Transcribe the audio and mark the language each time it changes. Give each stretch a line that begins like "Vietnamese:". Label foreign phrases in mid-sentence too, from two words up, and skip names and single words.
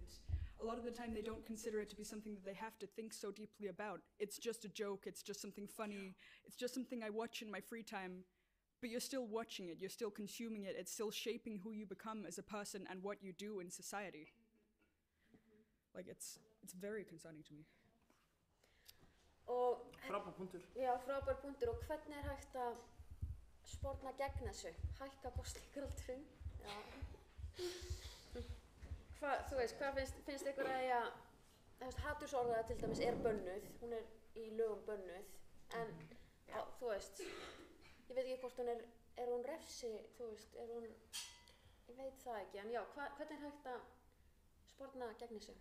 English: A lot of the time they don't consider it to be something that they have to think so deeply about. It's just a joke, it's just something funny, it's just something I watch in my free time, but you're still watching it, you're still consuming it, it's still shaping who you become as a person and what you do in society. Like, it's very concerning to me.
Icelandic: Frábær punktur. Já, frábær punktur. Og hvernig er hægt að sporna gegn þessu? Hækka kosningaaldurinn? Já. Þú veist, hvað finnst ykkur að hatursorðræða til dæmis er bönnuð, hún er í lögum bönnuð, en þú veist, ég veit ekki hvort hún er hún refsi, þú veist, er hún, ég veit það ekki, en já, hvernig er hægt að sporna gegn þessu?